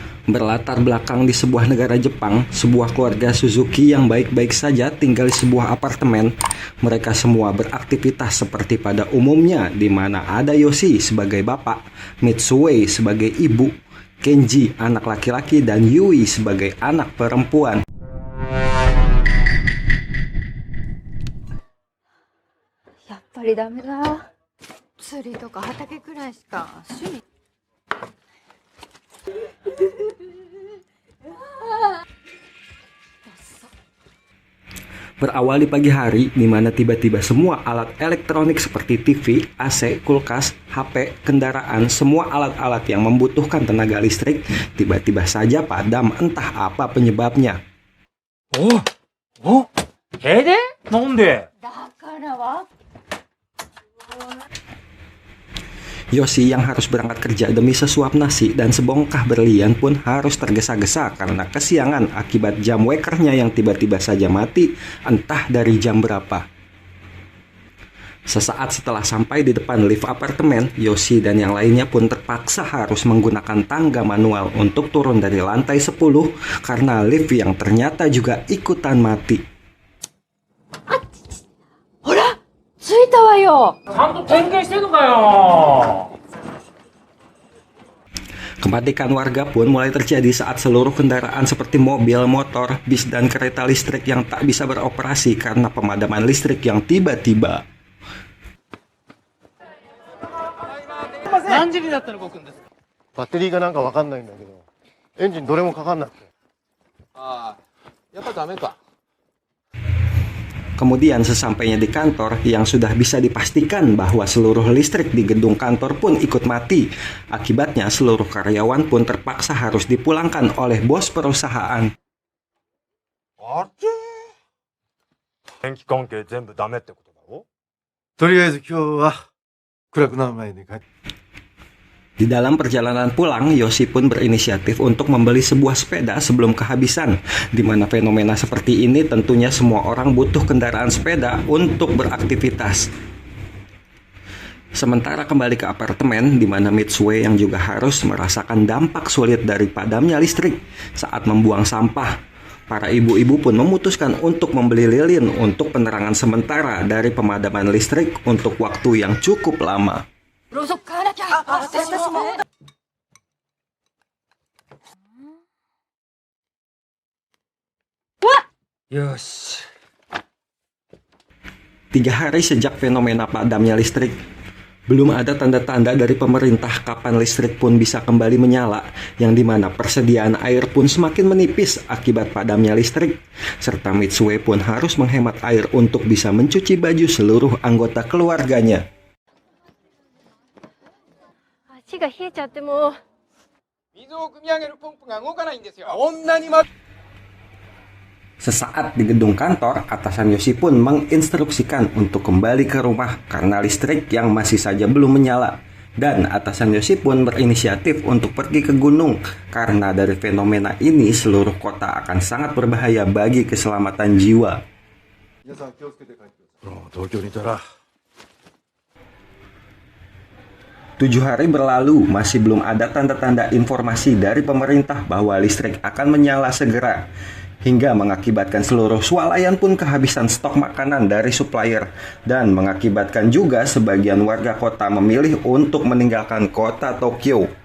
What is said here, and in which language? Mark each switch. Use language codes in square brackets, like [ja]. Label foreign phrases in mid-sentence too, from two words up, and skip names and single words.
[id] Berlatar belakang di sebuah negara Jepang, sebuah keluarga Suzuki yang baik-baik saja tinggal di sebuah apartemen. Mereka semua beraktivitas seperti pada umumnya, di mana ada Yoshi sebagai bapak, Mitsue sebagai ibu, Kenji anak laki-laki, dan Yui sebagai anak perempuan. [ja] やっぱりダメだ。釣りとか畑くらいしか趣味。 [id] Berawal di pagi hari, di mana tiba-tiba semua alat elektronik seperti TV, AC, kulkas, HP, kendaraan, semua alat-alat yang membutuhkan tenaga listrik tiba-tiba saja padam, entah apa penyebabnya. Oh, Hede? Nonde? [ja] だからは [id] Yoshi yang harus berangkat kerja demi sesuap nasi dan sebongkah berlian pun harus tergesa-gesa karena kesiangan akibat jam wakernya yang tiba-tiba saja mati, entah dari jam berapa. Sesaat setelah sampai di depan lift apartemen, Yoshi dan yang lainnya pun terpaksa harus menggunakan tangga manual untuk turun dari lantai 10 karena lift yang ternyata juga ikutan mati. [ja] ほら、着いたわよ。ちゃんと点検してんのかよ。 [id] Kepanikan warga pun mulai terjadi saat seluruh kendaraan seperti mobil, motor, bis, dan kereta listrik yang tak bisa beroperasi karena pemadaman listrik yang tiba-tiba. [ja] 何時になったら動くんですか？バッテリーがなんかわかんないんだけど、エンジンどれもかかんなくて。ああ、やっぱダメか。 [id] Kemudian sesampainya di kantor yang sudah bisa dipastikan bahwa seluruh listrik di gedung kantor pun ikut mati. Akibatnya seluruh karyawan pun terpaksa harus dipulangkan oleh bos perusahaan. [ja] あれ電気関係全部ダメってことだろ？とりあえず今日は暗くなる前に帰って。 [id] Di dalam perjalanan pulang, Yoshi pun berinisiatif untuk membeli sebuah sepeda sebelum kehabisan, di mana fenomena seperti ini tentunya semua orang butuh kendaraan sepeda untuk beraktivitas. Sementara kembali ke apartemen, di mana Mitsue yang juga harus merasakan dampak sulit dari padamnya listrik saat membuang sampah. Para ibu-ibu pun memutuskan untuk membeli lilin untuk penerangan sementara dari pemadaman listrik untuk waktu yang cukup lama. [ja] ろうそく買わなきゃ。私も。よし。 [id] 3 hari sejak fenomena padamnya listrik, belum ada tanda-tanda dari pemerintah kapan listrik pun bisa kembali menyala, yang dimana persediaan air pun semakin menipis akibat padamnya listrik, serta Mitsue pun harus menghemat air untuk bisa mencuci baju seluruh anggota keluarganya. [ja] 足が冷えちゃってもう。水を汲み上げるポンプが動かないんですよ。 [id] Sesaat di gedung kantor, atasan Yoshi pun menginstruksikan untuk kembali ke rumah karena listrik yang masih saja belum menyala. Dan atasan Yoshi pun berinisiatif untuk pergi ke gunung karena dari fenomena ini seluruh kota akan sangat berbahaya bagi keselamatan jiwa. [ja] 皆さん気をつけて帰ってください。東京にいたら。 [id] 7 hari berlalu, masih belum ada tanda-tanda informasi dari pemerintah bahwa listrik akan menyala segera, hingga mengakibatkan seluruh swalayan pun kehabisan stok makanan dari supplier, dan mengakibatkan juga sebagian warga kota memilih untuk meninggalkan kota Tokyo.